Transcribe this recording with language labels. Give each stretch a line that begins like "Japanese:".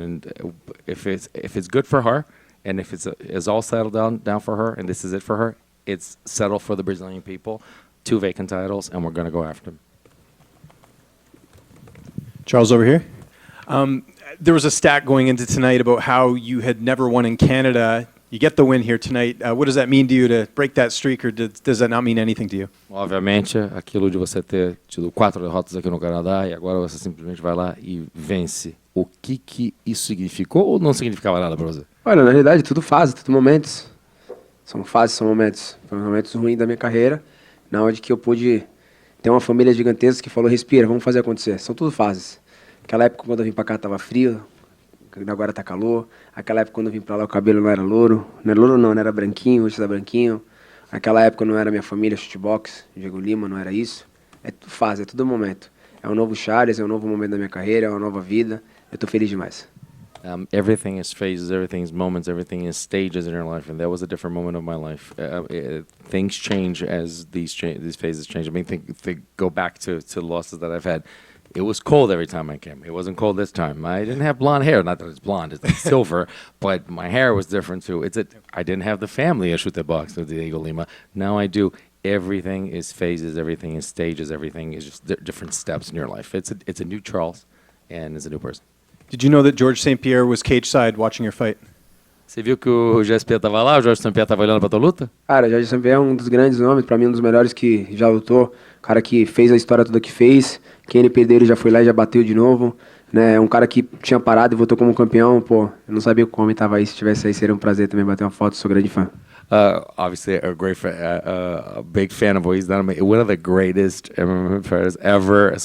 English: And if it's good for her, and if it's all settled down for her, and this is it for her, it's settled for the Brazilian people. 2 vacant titles, and we're going to go after them. Charles, over here. There was a stat going into tonight about how you had never won in Canada. You get the win here tonight. What does that mean to you to break that streak, or does that not mean anything to you?
Portuguese: Obviamente, aquilo de você ter tido 4 derrotas aqui no Canadá e agora você simplesmente vai lá e vence. O que isso significou ou não significava nada para você? Olha, na realidade, tudo fase, tudo momentos. São fases, são momentos. Foram momentos ruins da minha carreira, na onde que eu pude ter uma família gigantesca que falou, respira, vamos fazer acontecer. São tudo fases. Aquela época, quando eu vim pra cá, tava frio, agora tá calor. Aquela época, quando eu vim pra lá, o cabelo não era louro. Não era louro não, era branquinho, hoje tá branquinho. Aquela época não era minha família, shootbox, Diego Lima, não era isso. É tudo fase, é tudo momento. É um novo Charles, é um novo momento da minha carreira, é uma nova vida. Eu tô feliz demais.
English: Everything is phases, everything is moments, everything is stages in your life, and that was a different moment of my life. Things change as these phases change. I mean, go back to losses that I've had. It was cold every time I came. It wasn't cold this time. I didn't have blonde hair. Not that it's blonde, it's like silver, but my hair was different too. I didn't have the family issue with the box with Diego Lima. Now I do. Everything is phases, everything is stages, everything is just different steps in your life. It's a new Charles, and it's a new person. Did you know that George St. Pierre was cage side watching your fight?
Portuguese: Você viu que o GSP estava lá, o Jorge St. Pierre estava olhando para tua luta? Cara, o Jorge St. Pierre é um dos grandes nomes, pra mim um dos melhores que já lutou. Cara que fez a história toda que fez. Quem ele perdeu, ele já foi lá e já bateu de novo. Né? Um cara que tinha parado e voltou como campeão. Pô, eu não sabia como ele tava aí. Se estivesse aí, seria um prazer também bater uma foto. Sou grande fã.
English: Obviously, a great fan, a big fan of what he's done. One of the greatest MMA fighters ever.